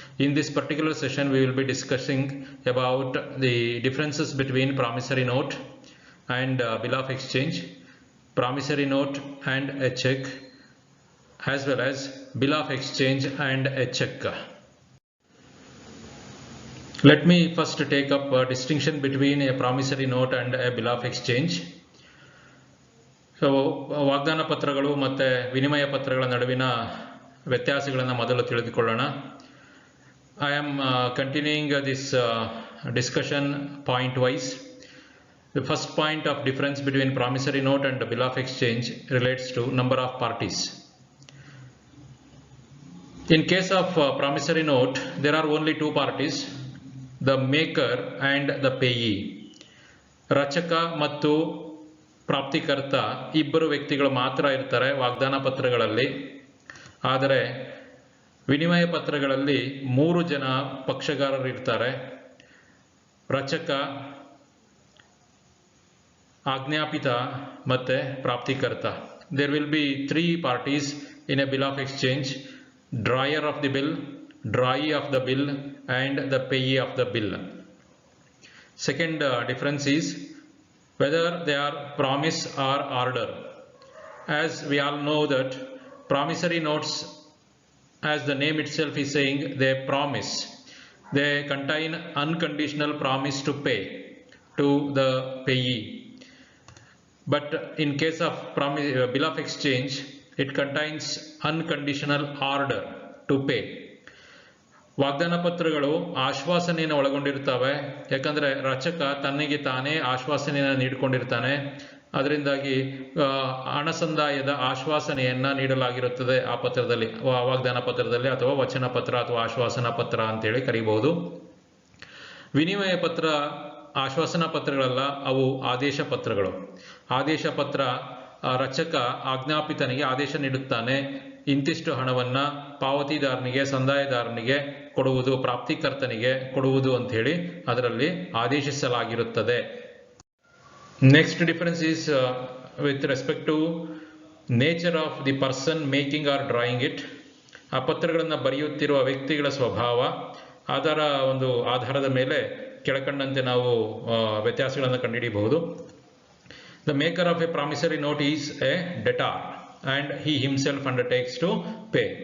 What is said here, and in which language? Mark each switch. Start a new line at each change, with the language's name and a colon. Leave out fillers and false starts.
English: In this particular session, we will be discussing about the differences between promissory note and bill of exchange, promissory note and a check, as well as bill of exchange and a check. Let me first take up a distinction between a promissory note and a bill of exchange.
Kannada: So, ವಾಗ್ದಾನ ಪತ್ರಗಳು ಮತ್ತು ವಿನಿಮಯ ಪತ್ರಗಳ ನಡುವಿನ ವ್ಯತ್ಯಾಸಗಳನ್ನು ಮೊದಲು ತಿಳಿದುಕೊಳ್ಳೋಣ.
English: I am continuing this discussion point wise. The first point of difference between promissory note and bill of exchange relates to number of parties. In case of promissory note, there are only two parties, the maker and the payee.
Kannada: ರಚಕ ಮತ್ತು ಪ್ರಾಪ್ತಿಕರ್ತ ಇಬ್ಬರು ವ್ಯಕ್ತಿಗಳು ಮಾತ್ರ ಇರ್ತಾರೆ ವಾಗ್ದಾನ ಪತ್ರಗಳಲ್ಲಿ. ಆದರೆ ವಿನಿಮಯ ಪತ್ರಗಳಲ್ಲಿ 3 ಜನ ಪಕ್ಷಗಾರರು ಇರ್ತಾರೆ. ರಚಕ, ಆಜ್ಞಾಪಿತ ಮತ್ತೆ ಪ್ರಾಪ್ತಿಕರ್ತ.
English: There will be 3 parties in a bill of exchange: drawer of the bill, drawee of the bill and the payee of the bill. Second difference is whether they are promise or order. As we all know that promissory notes, as the name itself is saying, they promise. They contain unconditional promise to pay to the payee. But in case of bill of exchange, it contains unconditional order to pay.
Kannada: ವಾಗ್ದಾನ ಪತ್ರಗಳು ಆಶ್ವಾಸನೆಯನ್ನು ಒಳಗೊಂಡಿರ್ತವೆ. ಯಾಕಂದರೆ ರಚಕ ತನ್ನಿಗೆ ತಾನೇ ಆಶ್ವಾಸನೆಯನ್ನು ನೀಡಿಕೊಂಡಿರ್ತಾನೆ. ಅದರಿಂದಾಗಿ ಹಣ ಸಂದಾಯದ ಆಶ್ವಾಸನೆಯನ್ನು ನೀಡಲಾಗಿರುತ್ತದೆ ಆ ಪತ್ರದಲ್ಲಿ, ವಾಗ್ದಾನ ಪತ್ರದಲ್ಲಿ, ಅಥವಾ ವಚನ ಪತ್ರ ಅಥವಾ ಆಶ್ವಾಸನ ಪತ್ರ ಅಂತೇಳಿ ಕರೀಬಹುದು. ವಿನಿಮಯ ಪತ್ರ ಆಶ್ವಾಸನಾ ಪತ್ರಗಳಲ್ಲ, ಅವು ಆದೇಶ ಪತ್ರಗಳು. ಆದೇಶ ಪತ್ರ ರಚಕ ಆಜ್ಞಾಪಿತನಿಗೆ ಆದೇಶ ನೀಡುತ್ತಾನೆ, ಇಂತಿಷ್ಟು ಹಣವನ್ನು ಪಾವತಿದಾರನಿಗೆ, ಸಂದಾಯದಾರನಿಗೆ ಕೊಡುವುದು, ಪ್ರಾಪ್ತಿಕರ್ತನಿಗೆ ಕೊಡುವುದು ಅಂತ ಹೇಳಿ ಅದರಲ್ಲಿ ಆದೇಶಿಸಲಾಗಿರುತ್ತದೆ.
English: Next difference is with respect to nature of the person making or drawing it.
Kannada: ಆ ಪತ್ರಗಳನ್ನು ಬರೆಯುತ್ತಿರುವ ವ್ಯಕ್ತಿಗಳ ಸ್ವಭಾವ, ಅದರ ಒಂದು ಆಧಾರದ ಮೇಲೆ ಕೆಳಕಂಡಂತೆ ನಾವು ವ್ಯತ್ಯಾಸಗಳನ್ನು ಕಂಡುಹಿಡಿಯಬಹುದು.
English: The maker of a promissory note is a debtor and he himself undertakes to pay.